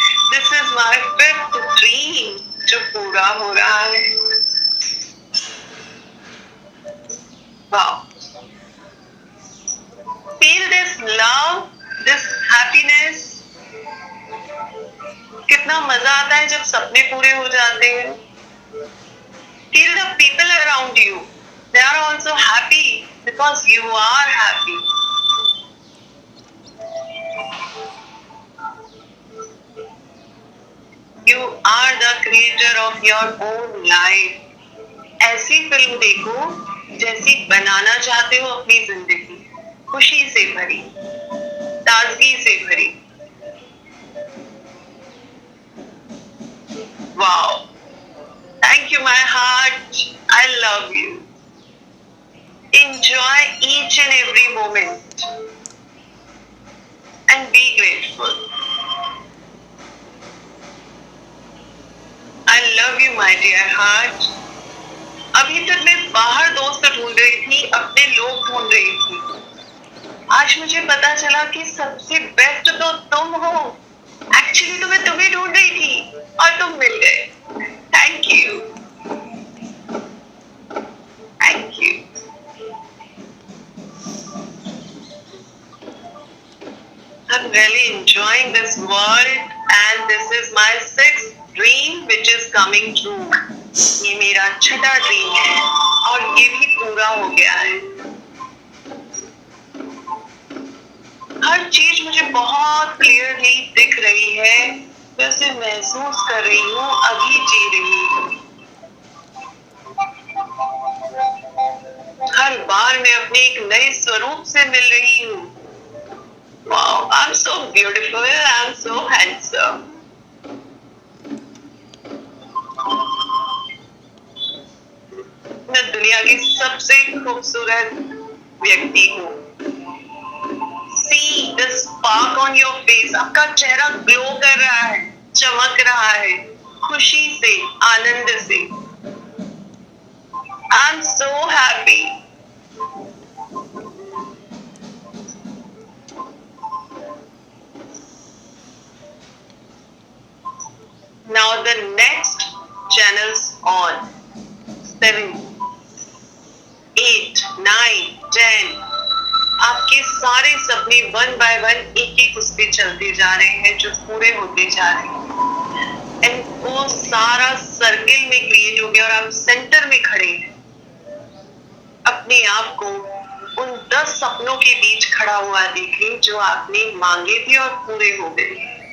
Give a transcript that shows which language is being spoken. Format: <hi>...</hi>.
<en>this is my 5th dream</en> <hi>जो पूरा हो रहा है।</hi> <en>Wow, feel this love, this happiness.</en> <hi>कितना मजा आता है जब सपने पूरे हो जाते हैं।</hi> <en>Feel the people around you. They are also happy because you are happy. You are the creator of your own life.</en> <hi>ऐसी फिल्म देखो जैसी बनाना चाहते हो अपनी जिंदगी, खुशी से भरी, ताजगी से भरी।</hi> <en>Wow. Thank you, my heart. I love you. Enjoy each and every moment and be grateful. I love you, my dear heart.</en> <hi>अभी तक मैं बाहर दोस्त ढूंढ रही थी, अपने लोग ढूंढ रही थी। आज मुझे पता चला कि सबसे बेस्ट तो तुम हो। एक्चुअली तो मैं तुम्हें ढूंढ रही थी और तुम मिल गए।</hi> <en>Thank you, thank you. I'm really enjoying this world and this is my sixth dream which is coming true.</en> <hi>ये मेरा छठा ड्रीम है और ये भी पूरा हो गया है। हर चीज मुझे बहुत क्लियरली दिख रही है, वैसे महसूस कर रही हूँ, अभी जी रही हूँ। हर बार मैं अपने एक नए स्वरूप से मिल रही हूँ।</hi> <en>Wow, I'm so beautiful, I'm so handsome.</en> <hi>मैं दुनिया की सबसे खूबसूरत व्यक्ति हूँ।</hi> <en>See the spark on your face.</en> <hi>आपका चेहरा ग्लो कर रहा है, चमक रहा है, खुशी से, आनंद से।</hi> <en>I'm so happy. Now the next channels on 7, 8, 9, 10.</en> <hi>आपके सारे सपने 1 by 1 एक उस पे चलते जा रहे हैं जो पूरे होते जा रहे हैं। एंड वो सारा सर्किल में क्रिएट हो गया और आप सेंटर में खड़े हैं। अपने आप को उन 10 सपनों के बीच खड़ा हुआ देखिए जो आपने मांगे थे और पूरे हो गए।</hi>